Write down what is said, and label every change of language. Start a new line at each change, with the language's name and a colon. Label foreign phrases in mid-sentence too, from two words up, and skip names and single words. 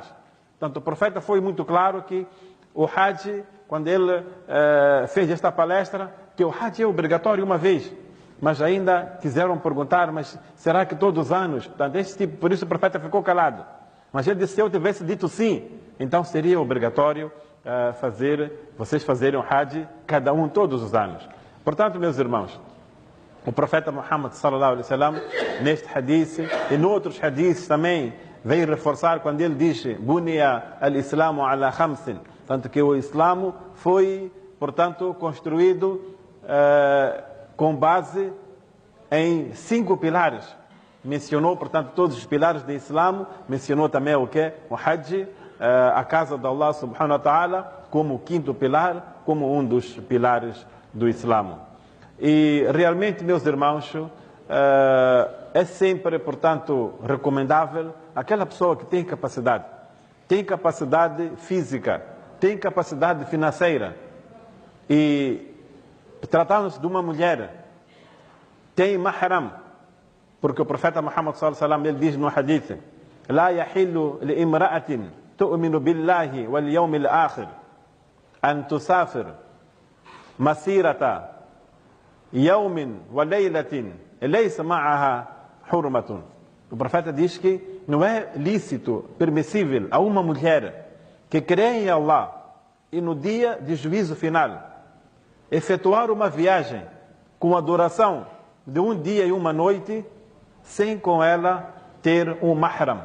Portuguese: Portanto, o profeta foi muito claro que o Hajj, quando ele fez esta palestra, que o Hajj é obrigatório uma vez, mas ainda quiseram perguntar, mas será que todos os anos? Portanto, por isso o profeta ficou calado. Mas ele disse, se eu tivesse dito sim, então seria obrigatório vocês fazerem o Hajj, cada um todos os anos. Portanto, meus irmãos, o profeta Muhammad
Arabic: صلى الله عليه وسلم,
Portuguese: neste hadith e noutros hadiths também, veio reforçar quando ele diz
Arabic: بني الإسلام على خمس,
Portuguese: tanto que o Islamo foi, portanto, construído com base em 5 pilares. Mencionou, portanto, todos os pilares do Islamo, mencionou também o que? O Hajj, a casa de Allah
Arabic: سبحانه وتعالى,
Portuguese: como o 5º pilar, como um dos pilares do Islamo. E realmente, meus irmãos, é sempre, portanto, recomendável aquela pessoa que tem capacidade física, tem capacidade financeira, e tratando-se de uma mulher, tem mahram, porque o profeta Muhammad
Arabic: صلى الله عليه وسلم,
Portuguese: ele diz no hadith:
Arabic: "لا يحل لامرأة تؤمن بالله واليوم الآخر أن تسافر مسيرة يوم وليلة ليس معها حرمة."
Portuguese: O profeta diz que não é lícito, permissível a uma mulher que crê em Allah e no dia de juízo final efetuar uma viagem com a duração de um dia e uma noite sem com ela ter um mahram.